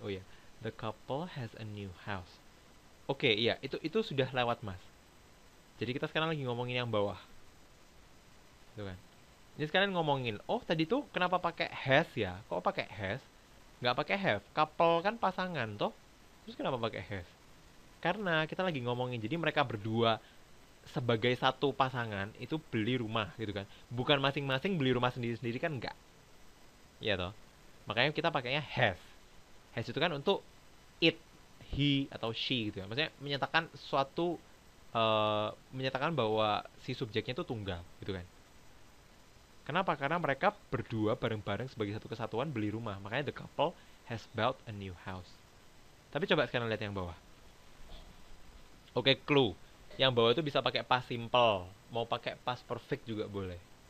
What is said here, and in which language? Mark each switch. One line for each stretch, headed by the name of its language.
English: Oh ya, the couple has a new house.
Indonesian: Oke, iya, itu sudah lewat, Mas. Jadi kita sekarang lagi ngomongin yang bawah. Tuh kan. Ini sekarang ngomongin, oh tadi tuh kenapa pakai has ya? Kok pakai has? Nggak pakai have. Couple kan pasangan toh. Terus kenapa pakai has? Karena kita lagi ngomongin, jadi mereka berdua sebagai satu pasangan itu beli rumah gitu kan. Bukan masing-masing beli rumah sendiri-sendiri kan enggak. Iya toh. Makanya kita pakainya has. Has itu kan untuk it, he atau she gitu ya. Maksudnya menyatakan suatu menyatakan bahwa si subjeknya itu tunggal gitu kan. Kenapa? Karena mereka berdua bareng-bareng sebagai satu kesatuan beli rumah.
English: Makanya the couple has built a new house.
Indonesian: Tapi coba sekarang lihat yang bawah. Oke, clue. Yang bawah itu bisa pakai past simple, mau pakai past perfect juga boleh.